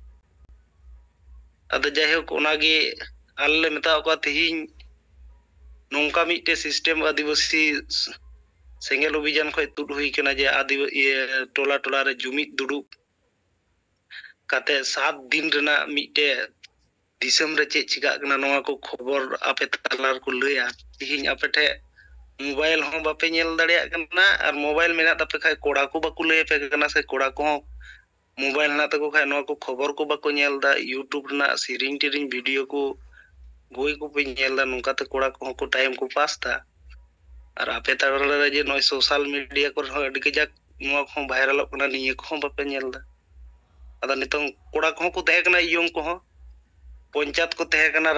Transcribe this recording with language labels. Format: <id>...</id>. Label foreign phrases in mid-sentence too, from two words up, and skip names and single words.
<sat>ᱟᱫᱚ ᱡᱟᱭᱦᱳᱠ, ᱚᱱᱟᱜᱮ ᱟᱞᱮ ᱞᱮ ᱢᱮᱛᱟᱣ ᱠᱚᱣᱟ ᱛᱮᱦᱤᱧ ᱱᱚᱝᱠᱟ ᱢᱤᱫᱴᱮᱡ ᱥᱤᱥᱴᱮᱢ ᱟᱹᱫᱤᱵᱟᱹᱥᱤ ᱥᱮᱸᱜᱮᱞ ᱚᱵᱷᱤᱡᱟᱱ ᱠᱷᱚᱡ ᱛᱩᱫ ᱦᱩᱭ ᱟᱠᱟᱱᱟ ᱡᱮ ᱴᱚᱞᱟ ᱴᱚᱞᱟᱨᱮ ᱡᱩᱢᱤᱫ ᱫᱩᱲᱩᱵ ᱠᱟᱛᱮ 7 ᱫᱤᱱ ᱨᱮᱱᱟᱜ ᱢᱤᱫᱴᱮᱡ ᱫᱤᱥᱚᱢ ᱨᱮ ᱪᱮᱫ ᱪᱤᱠᱟᱹᱜ ᱠᱟᱱᱟ ᱱᱚᱣᱟ ᱠᱚ ᱠᱷᱚᱵᱚᱨ ᱟᱯᱮ ᱛᱟᱞᱟ ᱨᱮᱠᱚ ᱞᱟᱹᱭᱟ। ᱛᱮᱦᱤᱧ ᱟᱯᱮ ᱴᱷᱮᱡ ᱢᱳᱵᱟᱭᱤᱞ ᱦᱚᱸ ᱵᱟᱯᱮ ᱧᱮᱞ ᱫᱟᱲᱮᱭᱟᱜ ᱠᱟᱱᱟ, ᱟᱨ ᱢᱳᱵᱟᱭᱤᱞ ᱢᱮᱱᱟᱜ ᱛᱟᱯᱮ ᱠᱷᱟᱡ ᱠᱚᱲᱟ ᱠᱚ ᱵᱟᱠᱚ ᱞᱟᱹᱭ ᱟᱯᱮ ᱠᱟᱱᱟ, ᱥᱮ ᱠᱚᱲᱟ ᱠᱚᱦᱚᱸ मोबाइल ना तको खाय नवा को खबर को बाको नेल दा यूट्यूब ना सीरिंग टिरिंग वीडियो को गोई को पे नेल दा नोका ते कोड़ा को टाइम को पास दा और आपे तारे जे नय</sat> <en>social media</en> <sat>को अडी कजाक नवा को वायरल कना निये को बापे नेल दा अदा नितों कोड़ा को तहे कना यंग को पंचायत को तहे कना</sat>